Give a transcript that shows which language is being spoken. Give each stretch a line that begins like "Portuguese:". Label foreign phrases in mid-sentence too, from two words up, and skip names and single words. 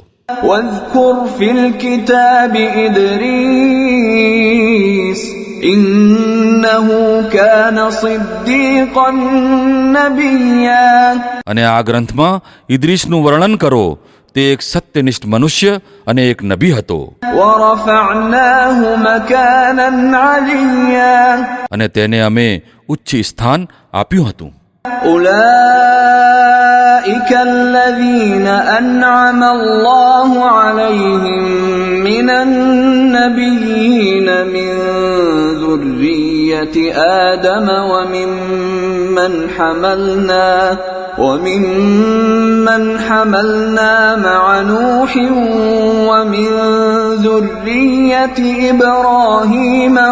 Arabic: واذكر في الكتاب إدريس إنه كان صديقا نبيا.
Gujarati: અને આ ગ્રંથમાં ઇદ્રીસનું વર્ણન કરો. તે એક સત્યનિષ્ઠ મનુષ્ય અને એક નબી હતો.
Arabic: ورفعناه مكانا عليا.
Gujarati: અને તેને અમે ઉચ્ચ સ્થાન આપ્યું હતું.
Arabic: أولئك الذين أنعم الله عليهم من النبيين من ذرية آدم وممن حملنا مع نوح ومن ذرية إبراهيم